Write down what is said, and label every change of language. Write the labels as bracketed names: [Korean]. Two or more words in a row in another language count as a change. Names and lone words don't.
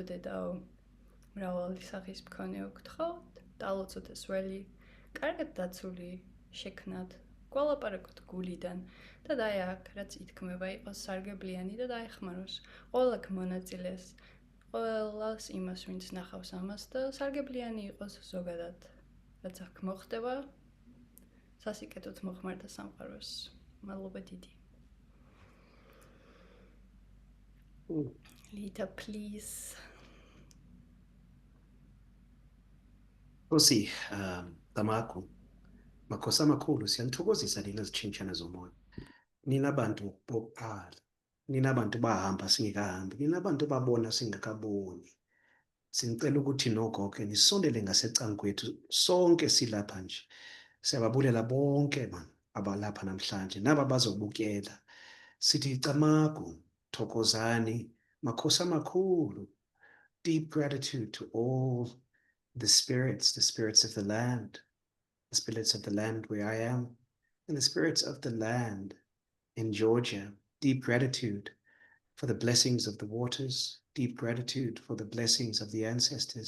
[Georgian] დედაო, მრავალი სახის მქონეო გთხოვთ, დალოცოთ ეს ველი, კარგად დაცული შექმნათ, გვალაპარაკოთ გულიდან და დაი აქ, რაც ითქმება, იყოს სარგებლიანი და დაეხმაროს ყველა მონაწილეს, ყველას იმას, ვინც ნახავს ამას და სარგებლიანი იყოს ზოგადად, რაც აქ მოხდება. სასიკეთოდ მოხმარდა სამყაროს. მადლობა დიდი. [English] Lita, please. [Zulu] Nkosi, Tamaku, makhosi amakhulu siyalithokozisa lina zitshintshana zomoya. Nina bantu bokuqala, nina bantu bahamba singekahambi, nina bantu babona singekaboni. Singicela ukuthi nogogo nisondele ngasecangu kwethu sonke silapha nje. Siyababulela bonke abalapha namhlanje naba bazobukela. Sithi Tamaku, thokozani, makhosi amakhulu. [English] Deep gratitude to all the spirits of the land, the spirits of the land where I am, and the spirits of the land in Georgia. Deep gratitude for the blessings of the waters, deep gratitude for the blessings of the ancestors.